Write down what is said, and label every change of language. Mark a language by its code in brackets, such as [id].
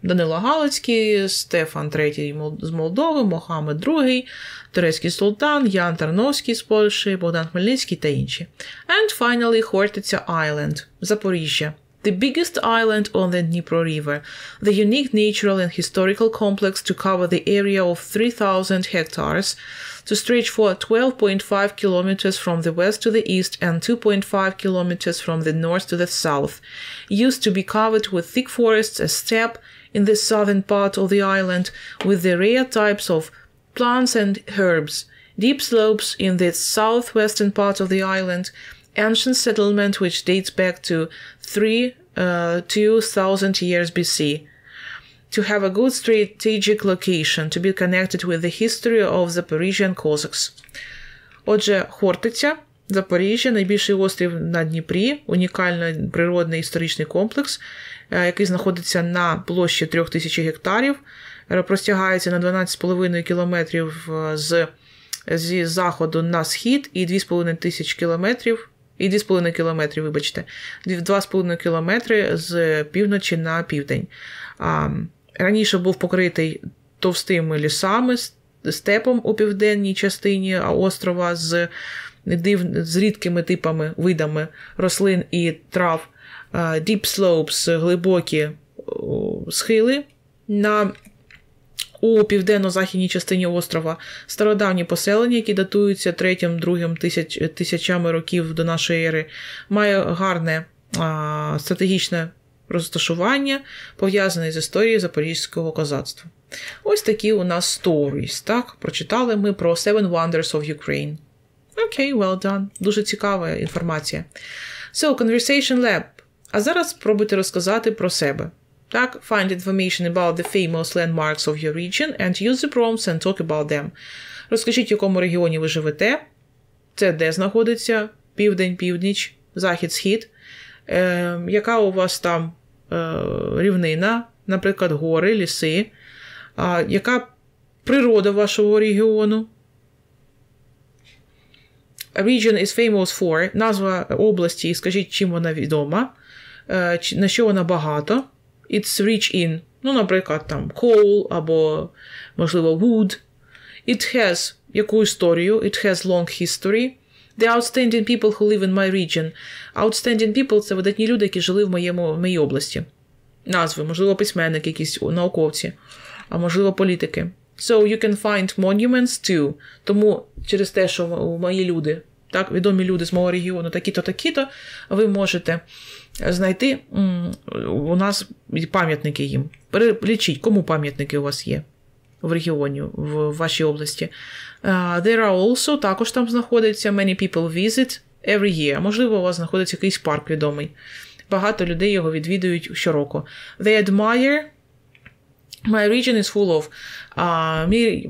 [uk] Данило Галицький, Стефан III з Молдови, Мохамед II, турецький султан, Ян Тарновський з Польщі, Богдан Хмельницький та інші. [en] And finally, Хортиця Island, Запоріжжя. The biggest island on the Dnipro River, the unique natural and historical complex to cover the area of 3,000 hectares, to stretch for 12.5 kilometers from the west to the east and 2.5 kilometers from the north to the south, used to be covered with thick forests, a steppe in the southern part of the island with the rare types of plants and herbs, deep slopes in the southwestern part of the island, ancient settlement which dates back to 2,000 years BC, to have a good strategic location, to be connected with the history of Zaporizhian Cossacks. [uk] Отже, Хортиця, Запоріжжя, найбільший острів на Дніпрі, унікальний природний історичний комплекс, який знаходиться на площі 3000 гектарів, простягається на 12,5 кілометрів зі заходу на схід і 2,5 кілометрів, вибачте, 2,5 кілометри з півночі на південь. Раніше був покритий товстими лісами, степом у південній частині острова з рідкими видами рослин і трав, [en] deep slopes, [uk] глибокі схили у південно-західній частині острова, стародавні поселення, які датуються 3-2 тисячами років до нашої ери, має гарне стратегічне розташування, пов'язане з історією запорізького козацтва. Ось такі у нас stories, так? Прочитали ми про Seven Wonders of Ukraine. Окей, [en] well done. [uk] Дуже цікава інформація. [en] So, Conversation Lab. [uk] А зараз спробуйте розказати про себе. [en] Так, find information about the famous landmarks of your region and use the prompts and talk about them. [uk] Розкажіть, в якому регіоні ви живете, це де знаходиться, південь, північ, захід, схід, яка у вас там рівнина, наприклад, гори, ліси, яка природа вашого регіону. [en] A region is famous for, [uk] назва області, скажіть, чим вона відома, на що вона багато. [en] It's rich in, [uk] наприклад, там [en] coal [uk] або, можливо, [en] wood. It has [uk] яку історію, [en] it has long history. The outstanding people who live in my region. Outstanding people [uk] – це видатні люди, які жили в моїй області. Назви, можливо, письменники, якісь науковці, а можливо, політики. [en] So you can find monuments too. [uk] Тому через те, що мої люди, так, відомі люди з мого регіону, такі-то, такі-то, ви можете знайти у нас пам'ятники їм. Перелічіть, кому пам'ятники у вас є в регіоні, в вашій області. [en] There are also, [uk] також там знаходиться, [en] many people visit every year. [uk] Можливо, у вас знаходиться якийсь парк відомий. Багато людей його відвідують щороку. [en] They admire, my region is full of.